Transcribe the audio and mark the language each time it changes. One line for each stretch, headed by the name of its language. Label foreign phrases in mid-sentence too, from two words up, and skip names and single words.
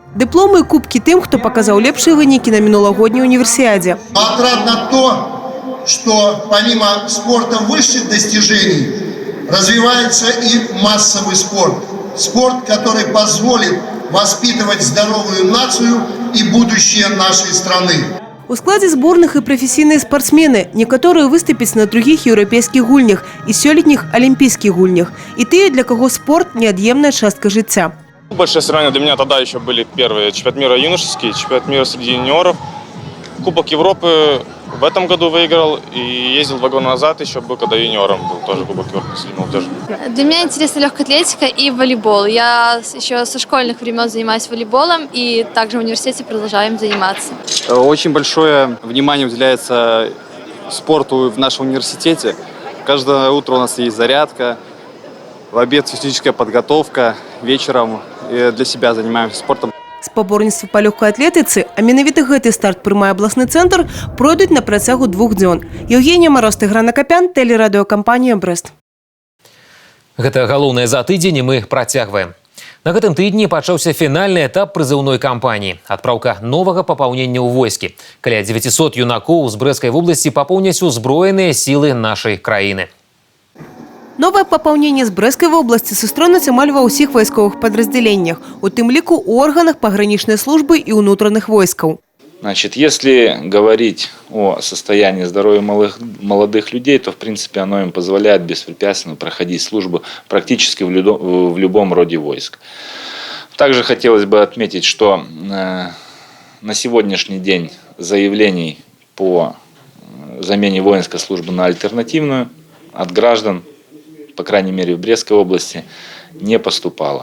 Russian: Дипломы и кубки тем, кто показал лепшие выники на минулогодней универсиаде. Отрадно то, что помимо спорта высших достижений развивается и массовый спорт. Спорт, который позволит воспитывать здоровую нацию и будущее нашей страны.
Belarusian: У складзе зборных і прафесійныя спартсмены, некаторыя выступяць на другіх еўрапейскіх гульнях і сёлетніх алімпійскіх гульнях. І тыя, для кого спорт – неотъемная частка жыцця.
Russian: Большие соревнования для меня тогда еще были первые. Чемпионат мира юношеский, чемпионат мира среди юниоров. Кубок Европы в этом году выиграл и ездил 2 года назад, еще был, когда юниором был, тоже Кубок Европы среди молодежи. Для меня интересна легкая атлетика и волейбол. Я еще со школьных времен занимаюсь волейболом и также в университете продолжаем заниматься. Очень большое внимание уделяется спорту в нашем университете. Каждое утро у нас есть зарядка, в обед физическая подготовка, вечером для себя занимаемся спортом.
Belarusian: Спаборніцтвы па лёгкай атлетыцы, а менавіта гэты старт прымае абласны цэнтр, пройдуць на працягу 2 дзён. Евгения Мороз, Тыгран Акопян, тэлерадыёкампанія «Брэст». Гэта галоўнае за тыдзень, і мы працягваем. На гэтым тыдні пачаўся фінальны этап прызыўной кампаніі. Адпраўка новага папаўнення ў войскі. Каля 900 юнакоў з Брэсцкай вобласці папоўняць узброеныя сілы нашай краіны.
Russian: Новое пополнение с Брестской области сустроится
Belarusian: амаль ва ўсіх войсковых
Russian: подразделениях,
Belarusian: у тым ліку у
Russian: органах пограничной службы и внутренних войсков. Значит, если говорить о состоянии здоровья молодых людей, то, в принципе, оно им позволяет беспрепятственно проходить службу практически в любом роде войск. Также хотелось бы отметить, что на сегодняшний день заявлений по замене воинской службы на альтернативную от граждан, по крайней мере в Брестской области, не поступало.